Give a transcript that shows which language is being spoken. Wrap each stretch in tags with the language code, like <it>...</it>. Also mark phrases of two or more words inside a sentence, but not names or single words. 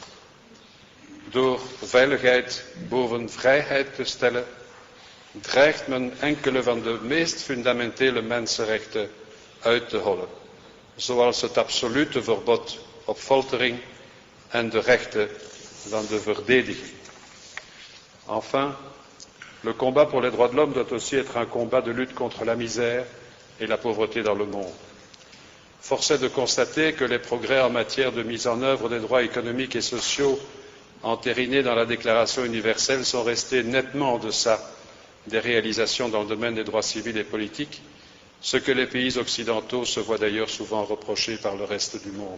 <nl>Door veiligheid boven vrijheid te stellen, dreigt men enkele van de meest fundamentele mensenrechten uit te hollen, zoals het absolute verbod op foltering en de rechten van de verdediging.</nl> <fr>Enfin, le combat pour les droits de l'homme doit aussi être un combat de lutte contre la misère et la pauvreté dans le monde. Force est de constater que les progrès en matière de mise en œuvre des droits économiques et sociaux entérinés dans la Déclaration universelle sont restés nettement en deçà des réalisations dans le domaine des droits civils et politiques, ce que les pays occidentaux se voient d'ailleurs souvent reprocher par le reste du monde.</fr>